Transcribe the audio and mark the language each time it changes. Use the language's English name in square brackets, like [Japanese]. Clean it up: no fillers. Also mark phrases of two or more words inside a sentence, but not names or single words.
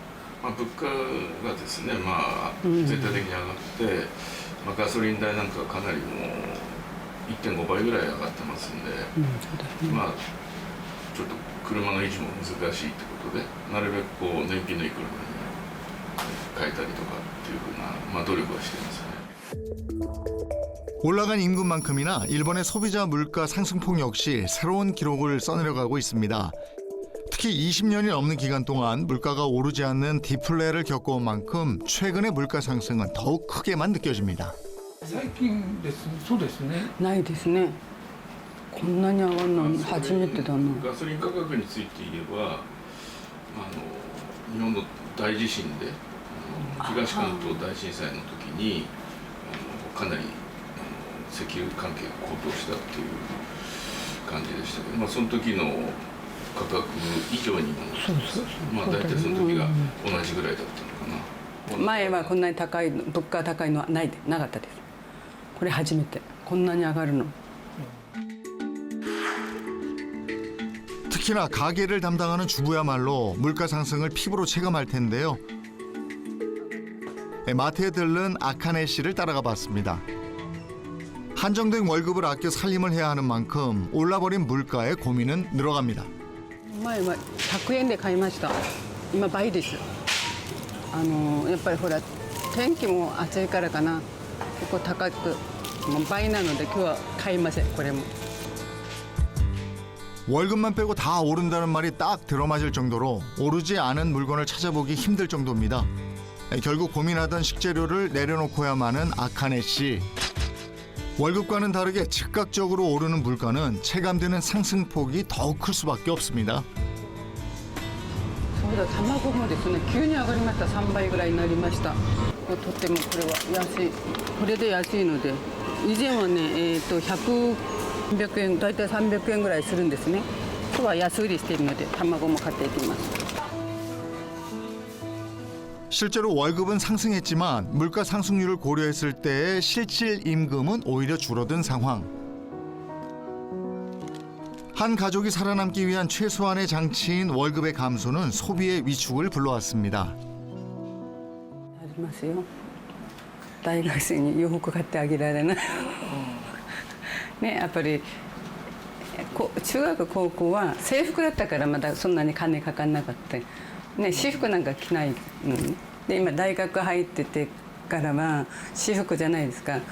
[Japanese] 物価がですね、全体的に上がって、ガソリン代なんかかなりもう 1.5 倍ぐらい上がってますんで、ちょっと車の維持も難しいってことで、なるべく燃費のいい車に変えたりとかっていうふうな、努力はしていますね。 [Korean] 올라간 임금만큼이나 일본의 소비자 물가 상승폭 역시 새로운 기록을 써내려가고 있습니다. 특히 20년이 넘는 기간 동안 물가가 오르지 않는 디플레를 겪어온 만큼 최근의 물가 상승은 더욱 크게만 느껴집니다. [Japanese] 最近です。そうですね。ないですね。こんなに上がるの初めてだな。ガソリン価格について言えば、日本の大地震で東関東大震災の時にかなり石油関係が高騰したっていう感じでしたけど、その時の価格以上にも大体その時が同じぐらいだったのかな。前はこんなに高い物価高いのはなかったです。これ初めてこんなに上がるの。 [Korean] 특히나 가게를 담당하는 주부야말로 물가 상승을 피부로 체감할 텐데요. 마트에 들른 아카네 씨를 따라가 봤습니다. 한정된 월급을 아껴 살림을 해야 하는 만큼 올라버린 물가에 고민은 늘어갑니다. [Japanese] 前は100円で買いました。今倍です。やっぱりほら天気も暑いからかな。結構高くもう倍なので今日は買いません。これも。 [Korean] 월급만 빼고 다 오른다는 말이 딱 들어맞을 정도로 오르지 않은 물건을 찾아보기 힘들 정도입니다. 결국 고민하던 식재료를 내려놓고야만 하는 아카네 씨. 월급과는 다르게 즉각적으로 오르는 물가는 체감되는 상승폭이 더욱 클 수밖에 없습니다. [Japanese] そうだ、卵もですね、急に上がりました。3倍ぐらいになりました。とってもこれは安い。これで安いので、以前はね、300円、だいたい300円ぐらいするんですね。今日は安売りしているので、卵も買っていきます。 [Korean] 실제로 월급은 상승했지만 물가 상승률을 고려했을 때의 실질 임금은 오히려 줄어든 상황. 한 가족이 살아남기 위한 최소한의 장치인 월급의 감소는 소비의 위축을 불러왔습니다. [Japanese] ありますよ。大学生に洋服買ってあげられない。ね、やっぱり中学高校は制服だったからまだそんなに金かかんなかった。ね、私服なんか着ないのに。で今大学入っててからは私服じゃないですか。